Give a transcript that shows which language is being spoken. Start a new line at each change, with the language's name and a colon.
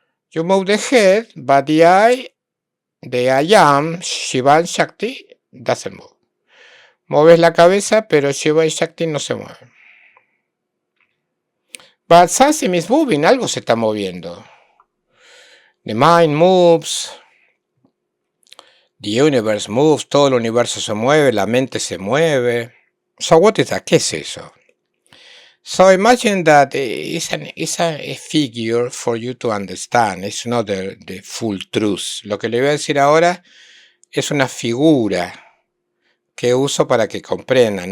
English: You move the head, but the I am, Shiva and Shakti, doesn't move.
Spanish: Mueves la cabeza, pero Shiva y Shakti no se mueven.
English: But something is moving,
Spanish: algo se está moviendo.
English: The mind moves. The universe moves,
Spanish: todo el universo se mueve,
English: la mente se mueve. So what is that?
Spanish: ¿Qué es eso?
English: So imagine that it's a figure for you to understand. It's not the full truth.
Spanish: Lo que le voy a decir ahora es una figura que uso para que comprendan.